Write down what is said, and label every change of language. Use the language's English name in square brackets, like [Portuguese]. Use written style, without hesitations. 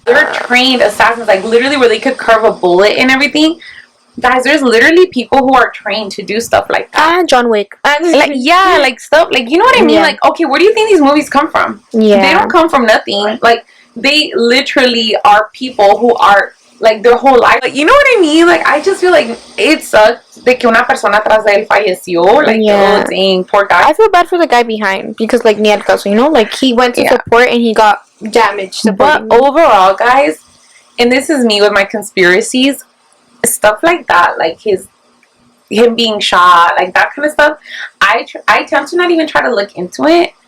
[English] They're trained assassins, like, literally where they could curve a bullet and everything. Guys, there's literally people who are trained to do stuff like that. John Wick. Like, yeah, like, stuff, like, you know what I mean? Yeah. Like, okay, where do you think these movies come from? Yeah. They don't come from nothing. Like, they literally are people who are, like, their whole life. Like, you know what I mean? Like, I just feel like it sucks [Spanish] de que una persona atrás de él falleció. [English] Like, oh, dang, poor guy. I feel bad for the guy behind because, like, [Spanish] ni al caso, [English] you know? Like, he went to support and he got damaged. But overall, guys, and this is me with my conspiracies, stuff like that, like him being shot, like that kind of stuff, I attempt to not even try to look into it.